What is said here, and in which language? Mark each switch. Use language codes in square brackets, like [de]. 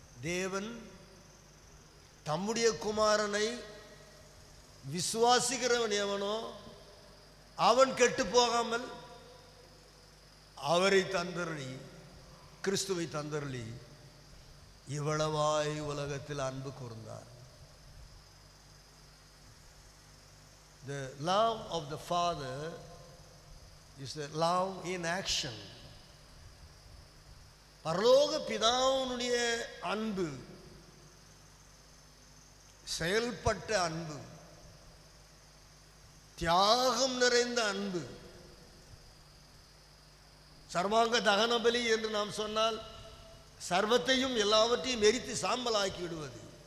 [ta] தேவன் தம்முடைய குமாரனை விசுவாசிக்கிறவன் எவனோ அவன் கெட்டு போகாமல் அவரை தந்தருளி, கிறிஸ்துவை தந்தருளி இவ்வளவாய் உலகத்தில் அன்பு கூர்ந்தார். [en] The love of the Father is the love in action. [ta] பரலோக பிதாவுடைய அன்பு செயல்பட்ட அன்பு, தியாகம் நிறைந்த அன்பு. சர்வாங்க தகன பலி என்று நாம் சொன்னால் சர்வத்தையும் எல்லாவற்றையும் எரித்து சாம்பலாக்கி விடுவது.